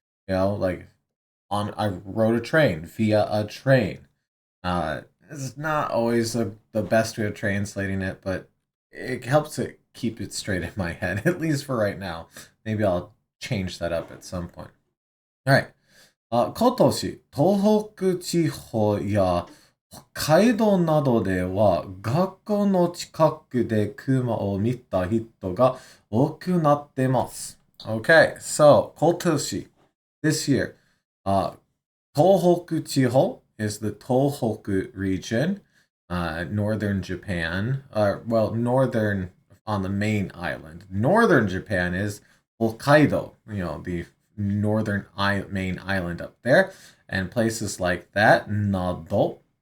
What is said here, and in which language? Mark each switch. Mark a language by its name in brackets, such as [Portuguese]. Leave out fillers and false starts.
[English] You know, like I rode a train via a train. It's not always the best way of translating it, but it helps it keep it straight in my head, at least for right now. Maybe I'll change that up at some point. All right. [Japanese] 今年、東北地方や北海道などでは学校の近くで熊を見た人が多くなってます。 [English] Okay, so [Japanese] 今年 [English] this year, [Japanese] 東北地方 [English] is the Tohoku region, northern Japan, well, northern on the main island. Northern Japan is Hokkaido, you know, the northern main island up there, and places like that. Nado.